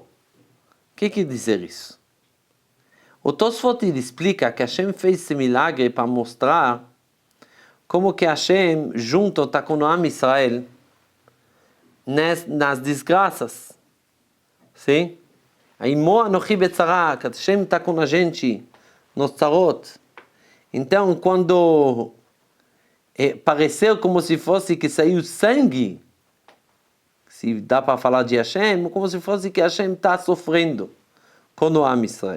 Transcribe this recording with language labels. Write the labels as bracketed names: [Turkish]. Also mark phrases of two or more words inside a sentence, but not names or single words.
[Portuguese] O que quer dizer isso? O Tosfot explica que Hashem fez esse milagre para mostrar como que Hashem junto está com o [Hebrew] עם ישראל [Portuguese] nas desgraças. Sim? [Hebrew] עמו אנכי בצרה, [Portuguese] que Hashem está com a gente nos tzarot. Então, quando pareceu como se fosse que saiu sangue, se dá para falar de Hashem, como se fosse que Hashem está sofrendo com o [Hebrew] עם ישראל.